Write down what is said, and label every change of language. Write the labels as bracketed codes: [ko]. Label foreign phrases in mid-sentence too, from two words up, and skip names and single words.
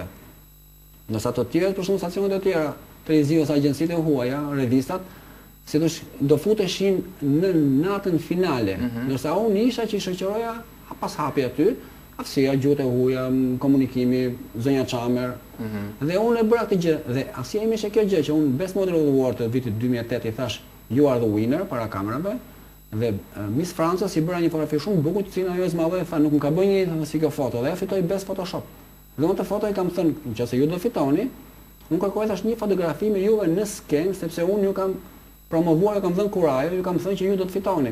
[sq] Ndërsa të tjerët, për shembull stacionet e tjera, televizive ose agjencitë e huaja, revistat, si do futeshin në natën finale. Ndërsa unë isha që i shoqëroja pas hapi aty, aftësia, gjuhët e huaja, komunikimi, zonja Çamer. Dhe unë e bëra këtë gjë. Dhe asia ime ishte kjo gjë që unë Best Model of the World të vitit 2008 i thash [en] you are the winner [sq] para kamerave. Dhe Miss Franca si bëra një fotografi shumë bukur, të cilën ajo zmadhoi tha nuk më ka bërë një si kjo foto dhe ajo fitoi Best Photoshop. Dhe unë të foto i kam thënë, nëse ju do fitoni, unë kërkoj tash një fotografi me juve në skenë, sepse unë ju kam promovuar, ju kam dhënë kurajo, ju kam thënë që ju do të fitoni.